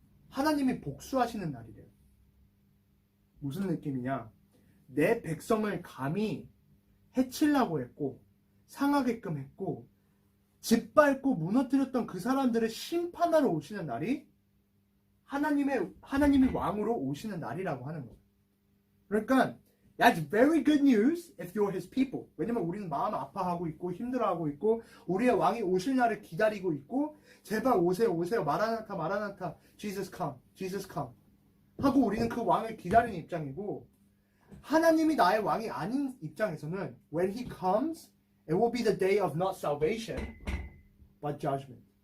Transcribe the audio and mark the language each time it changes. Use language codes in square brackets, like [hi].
[ko] 하나님이 복수하시는 날이래요. 무슨 느낌이냐? 내 백성을 감히 해치려고 했고, 상하게끔 했고, 짓밟고 무너뜨렸던 그 사람들을 심판하러 오시는 날이 하나님이 왕으로 오시는 날이라고 하는 거예요. 그러니까 [en] that's very good news if you're his people. [ko] 왜냐면 우리는 마음 아파하고 있고 힘들어하고 있고 우리의 왕이 오실 날을 기다리고 있고 제발 오세요 오세요 마라나타 마라나타 [en] Jesus come Jesus come [ko] 하고 우리는 그 왕을 기다리는 입장이고 하나님이 나의 왕이 아닌 입장에서는 [en] when he comes it will be the day of not salvation but judgment.